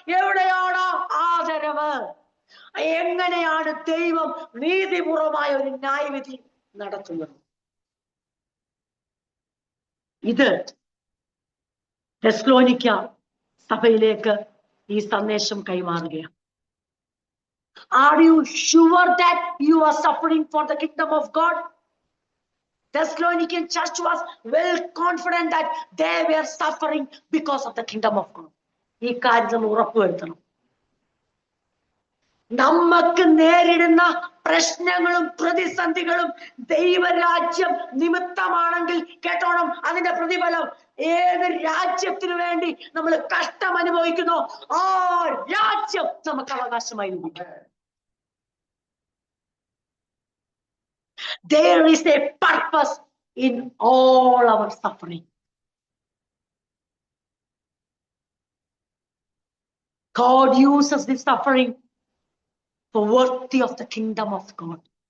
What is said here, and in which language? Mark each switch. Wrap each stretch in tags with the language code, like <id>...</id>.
<ml>എവിടെയാണ് ആദരവ്? എങ്ങനെയാണ് ദൈവം നീതിപൂർവമായ ഒരു ന്യായവിധി നടത്തുന്നത്? ഇത് തെസ്സലോനിക്ക സഭയിലേക്ക് ഈ സന്ദേശം കൈമാറുകയാണ്.</ml> <en>Are you sure that you are suffering for the kingdom of God? Thessalonican church was well confident that they were suffering because of the kingdom of God.</en> <ml>ഈ കാര്യം ഉറപ്പുവരുത്തണം. നമുക്ക് നേരിടുന്ന പ്രശ്നങ്ങളും പ്രതിസന്ധികളും ദൈവരാജ്യം നിമിത്തമാണെങ്കിൽ കേട്ടോണം, അതിന്റെ പ്രതിഫലം ഏത് രാജ്യത്തിനു വേണ്ടി നമ്മൾ കഷ്ടം അനുഭവിക്കുന്നോ ആ രാജ്യം നമുക്ക് അവകാശമായി ലഭിക്കും.</ml> <en>There is a purpose in all our suffering. God uses this suffering for worthy of the kingdom of God.</en>